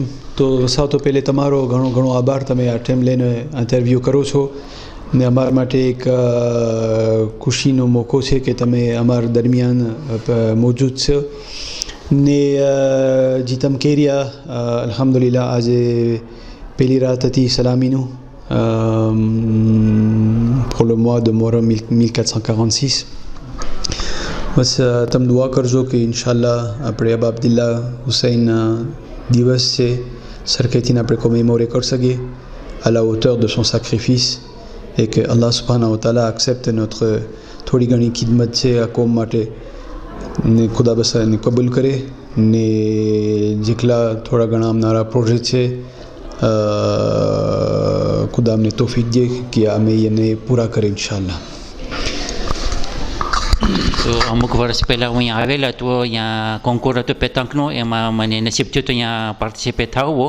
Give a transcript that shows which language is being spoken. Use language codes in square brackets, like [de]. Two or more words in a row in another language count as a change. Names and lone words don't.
[gu] તો સૌ તો પહેલે તમારો ઘણો ઘણો આભાર, તમે આ ટાઈમ લઈને ઇન્ટરવ્યૂ કરો છો ને અમારા માટે એક ખુશીનો મોકો છે કે તમે અમારા દરમિયાન મોજૂદ છો ને જે તમે કહી રહ્યા અલ્હમ્દુલિલ્લાહ આજે પહેલી રાત હતી સલામીનું [fr] pour le mois de Muharram 1446. [gu] બસ તમે દુઆ કરજો કે ઇન્શાલ્લાહ આપણે અબ અબ્દુલ્લા હુસૈન દિવસ છે સરખેથી આપણે કોમેમોરે કરી શકીએ [fr] à la hauteur de son sacrifice et que [ar] الله سبحانه وتعالى [fr] accepte notre [gu] થોડી ઘણી ખિદમત છે આ કોમ માટે ને ખુદા બસ એને કબૂલ કરે ને જેટલા થોડા ઘણા અમારા પ્રોજેક્ટ છે ખુદા અમને તોફીક દે કે અમે એને પૂરા કરીએ ઇન્શાલ્લાહ. તો અમુક વર્ષ પહેલાં હું અહીંયા આવેલા તો અહીંયા કોન્કુર હતો પેતાંકનો, એમાં મને નસીબ થયું તો અહીંયા પાર્ટિસિપેટ થવું.